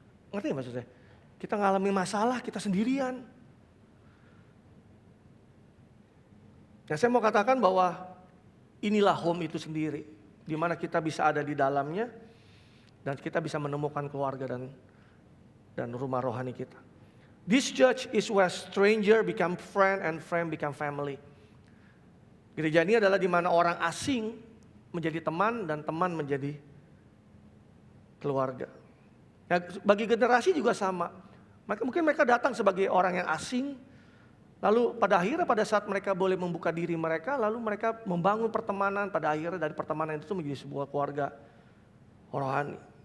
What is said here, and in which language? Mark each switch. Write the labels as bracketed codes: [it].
[id] Ngerti gak maksud saya? Kita ngalami masalah, kita sendirian. Nah, saya mau katakan bahwa inilah home itu sendiri, di mana kita bisa ada di dalamnya, dan kita bisa menemukan keluarga dan rumah rohani kita. [en] This church is where stranger become friend and friend become family. [id] Gereja ini adalah di mana orang asing menjadi teman dan teman menjadi keluarga. Nah, bagi generasi juga sama. Mungkin mereka datang sebagai orang yang asing, lalu pada saat mereka boleh membuka diri mereka, lalu mereka membangun pertemanan, pada akhirnya dari pertemanan itu menjadi sebuah keluarga rohani.